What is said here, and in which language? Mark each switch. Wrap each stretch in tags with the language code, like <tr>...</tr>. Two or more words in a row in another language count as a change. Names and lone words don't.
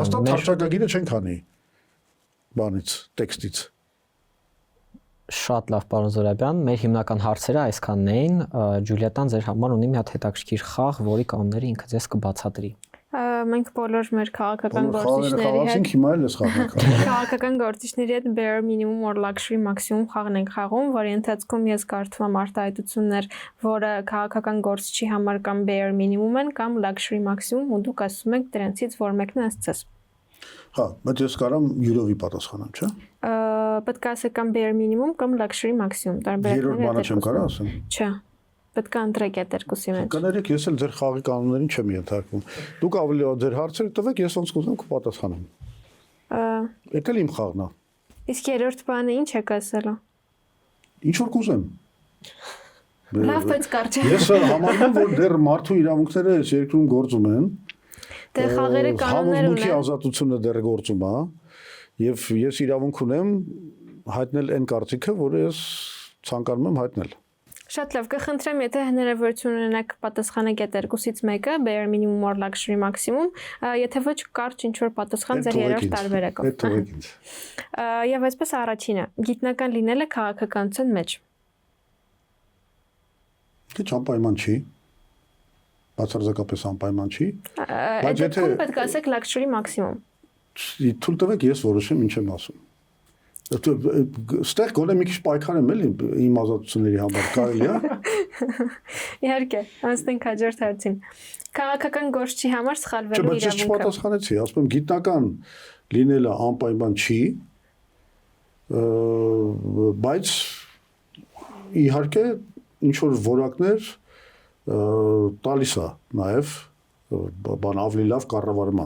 <hy>Հաստատ հռչակագիրը չենք անի բանից, տեքստից։ Շատ լավ, պարոն Զորաբյան, մեր հիմնական հարցերը այսքանն էին։ Ջուլիետան ձեր համար ունի մի հատ հետաքրքիր խաղ, որի կանոնները ինքը ձեզ կբացատրի։ Մենք բոլոր մեր քաղաքական գործիչների հետ Խաղացինք հիմա էլ էս խաղը։ քաղաքական գործիչների հետ</hy> <en>bare minimum or luxury maximum</en> <hy>խաղն ենք խաղում, որի ընթացքում ես կարդում եմ արտահայտություններ, որը քաղաքական գործիչի համար կամ</hy> <en>bare minimum</en> <hy>են կամ</hy> <en>luxury maximum,</en> <hy>ու դուք ասում եք դրանցից որ մեկն է ըստ ձեզ։ Հա, բայց ես կարամ յուրովի պատասխանեմ, չէ՞։ Պետք է ասեք կամ</hy> <en>bare minimum</en> <hy>կամ</hy> <en>luxury maximum,</en> <hy>Երրորդ բանը չեմ կարող ասեմ։ Չէ։ Պետք է ընտրեք այդ երկուսի մեջ։ Կներեք, ես էլ ձեր խաղի կանոններին չեմ ենթարկվում։ Դուք ավելի ձեր հարցերը տվեք, ես ոնց կուզեմ կպատասխանեմ։ Դա էլ իմ խաղն է։ Իսկ երրորդ բանը ինչ եք ասելու։ Ինչ որ կուզեմ։ Լավ, բայց կարճ։ Ես համարում եմ, որ դեռ մարդու իրավունքները այս երկրում գործում են։ Դե խաղերը կանոններ Համոզմունքի ունեն։ ազատությունը դեռ գործում է, եւ ես իրավունք ունեմ հայտնել այն կարծիքը, որը ես ցանկանում եմ հայտնել։ Շատ լավ, կխնդրեմ, եթե հնարավորություն ունենաք պատասխանեք այդ երկուսից մեկը,</hy> <en>bare minimum or luxury maximum,</en> <hy>եթե ոչ կարճ ինչ որ պատասխան ձեր երրորդ տարբերակով։ Այդ թողեք ինձ։ Եվ այսպես առաջինը, գիտնական լինելը քաղաքականության մեջ։ Քիչ անպայման չի։ Բացարձակապես անպայման չի։ Այդ դեպքում պետք է ասեք</hy> <en>luxury maximum։</en> <hy>Թույլ տվեք ես որոշեմ ինչ եմ ասում։ Ստեղ գոնե մի քիչ պայքար եմ էլի իմ ազատությունների համար կարելի է։ Իհարկե, անցնենք հաջորդ հարցին։ Քաղաքական գործչի համար սխալվելու Բայց ես իրավունքը։ չպատասխանեցի, ասում եմ գիտնական լինելը անպայման չի, բայց իհարկե ինչ որ որակներ տալիս է նաև բան ավելի լավ կառավարման։</hy>